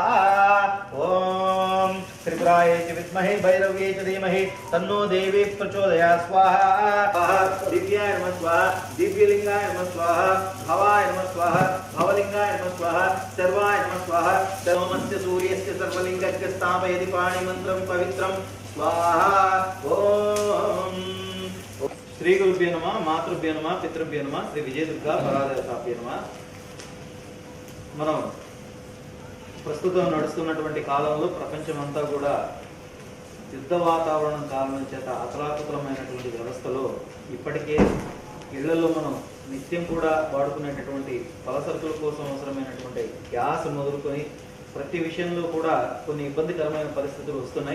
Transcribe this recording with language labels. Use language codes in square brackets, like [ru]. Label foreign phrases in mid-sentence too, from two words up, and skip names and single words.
[sa] ओम त्रिपुराय च विद्महे भैरव्यै च धीमहि तन्नो देवी प्रचोदयात् स्वाहा दिव्याय नमः स्वाहा दिव्यलिंगाय नमः स्वाहा भवाय नमः स्वाहा भवलिंगाय नमः स्वाहा सर्वाय नमः स्वाहा सर्वमस्य सूर्यस्य सर्वलिंगस्य स्थापयति पाणिमन्त्रं पवित्रं स्वाहा ओम श्री गुरुभ्यो नमः मातृभ्यो नमः पितृभ्यो नमः श्री विजयదుర్గా పరాదేవతాభ్యో నమః. [te] మనం ప్రస్తుతం నడుస్తున్నటువంటి కాలంలో ప్రపంచమంతా కూడా యుద్ధ వాతావరణం కారణం చేత అతలాకుతలమైనటువంటి వ్యవస్థలో ఇప్పటికే ఇళ్లలో మనం నిత్యం కూడా వాడుకునేటటువంటి పలసరుకుల కోసం అవసరమైనటువంటి గ్యాస్ మొదలుకొని ప్రతి విషయంలో కూడా కొన్ని ఇబ్బందికరమైన పరిస్థితులు వస్తున్నాయి.